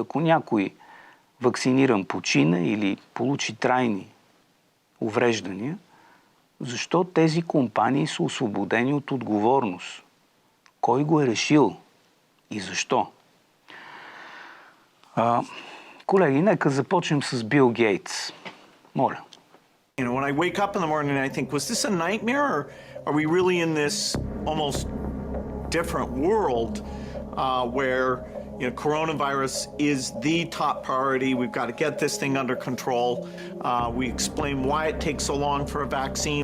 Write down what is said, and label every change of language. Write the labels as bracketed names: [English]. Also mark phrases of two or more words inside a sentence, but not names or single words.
[Bulgarian] Ако някой вакциниран почине или получи трайни увреждания, защо тези компании са освободени от отговорност? Кой го е решил и защо? Колеги, нека започнем с Бил Гейтс. Моля. [English] You know, when I wake up in the morning, I think, was this a nightmare, or are we really in this almost different world where, you know, coronavirus is the top priority? We've got to get this thing under control. We explain why it takes so long for a vaccine.